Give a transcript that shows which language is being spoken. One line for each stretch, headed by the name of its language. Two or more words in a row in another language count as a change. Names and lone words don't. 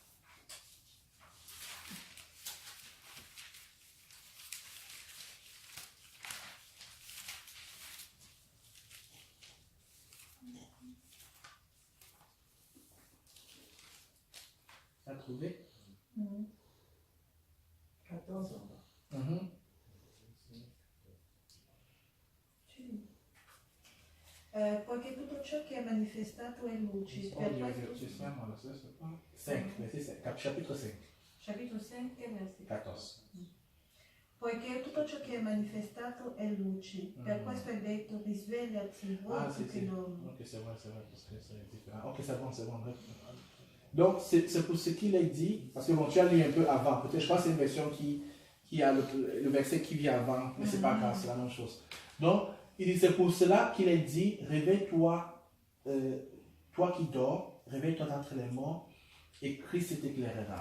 French: Tu as trouvé? 14 ans.
Italian: Poiché tutto ciò che è manifestato è luce, per questo...
French: 5, chapitre 5,
Italian: Capitolo 5, versetto 14. Poiché tutto ciò che è manifestato è luce, per questo è detto risvegliati voi che dormi.
French: Ok, c'est vrai, parce que c'est différent. Ok, c'est bon. Donc, c'est pour ce qu'il est dit, parce que bon, tu as lu un peu avant, peut-être, je crois que c'est une version qui a le verset qui vient avant, mais c'est pas grave, c'est la même chose. Donc, il dit, c'est pour cela qu'il est dit, réveille-toi, toi qui dors, réveille-toi d'entre les morts, et Christ t'éclairera.